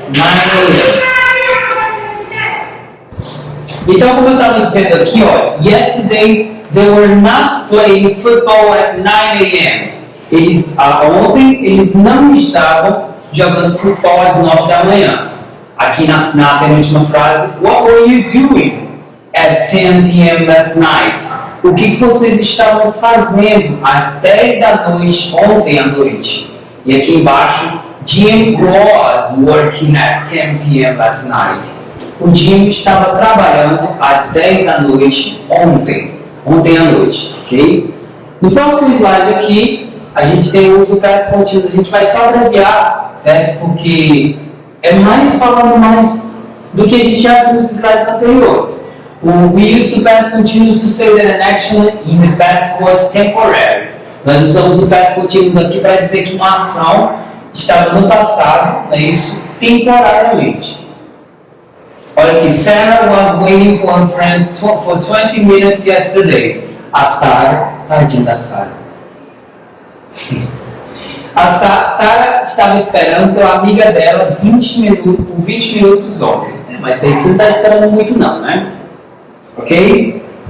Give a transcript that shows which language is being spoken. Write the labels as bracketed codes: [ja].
[en] 9 a.m. [pt] Então, como eu estava dizendo aqui, ó, [en] yesterday, they were not playing football at 9 a.m. [pt] Ontem, eles não estavam jogando futebol às 9 da manhã. Aqui na penúltima frase, [en] what were you doing at 10 p.m. last night? [pt] o que vocês estavam fazendo às 10 da noite, ontem à noite? E aqui embaixo, [en] Jim was working at 10 p.m. last night. [pt] O Jim estava trabalhando às 10 da noite ontem à noite, ok? No próximo slide aqui, a gente tem o uso do past continuous. A gente vai só abreviar, certo? Porque é mais falando mais do que a gente já viu nos slides anteriores. [en] We used the past continuous to say that an action in the past was temporary. [pt] Nós usamos o past continuous aqui para dizer que uma ação estava no passado, é isso, temporariamente. Olha aqui, [en] Sarah was waiting for her friend for 20 minutes yesterday. [pt] A Sarah, tadinha da Sarah. A Sarah estava esperando pela amiga dela por 20 minutos ontem. Mas você não está esperando muito não, né? Ok?